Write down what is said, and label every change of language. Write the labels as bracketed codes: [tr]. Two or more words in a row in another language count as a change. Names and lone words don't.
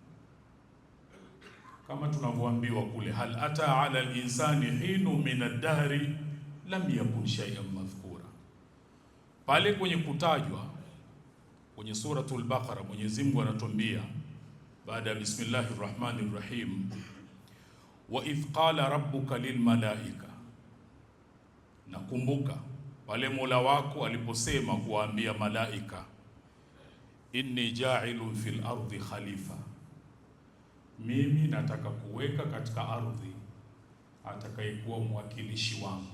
[sw] kama tunavyoambiwa kule, [ar] هل أتى على الإنسان حين من الدهر لم يكن شيئا مذكورا. [sw] Pale kwenye kutajwa kwenye suratul Baqara, Mwenyezi Mungu anatuambia baada ya [ar] بسم الله الرحمن الرحيم, وإذ قال ربك للملائكة, [sw] nakumbuka pale Mola wako aliposema kuwaambia malaika, [ar] إني جاعل في الأرض خليفة, [sw] mimi nataka kuweka katika ardhi atakayekuwa mwakilishi wangu.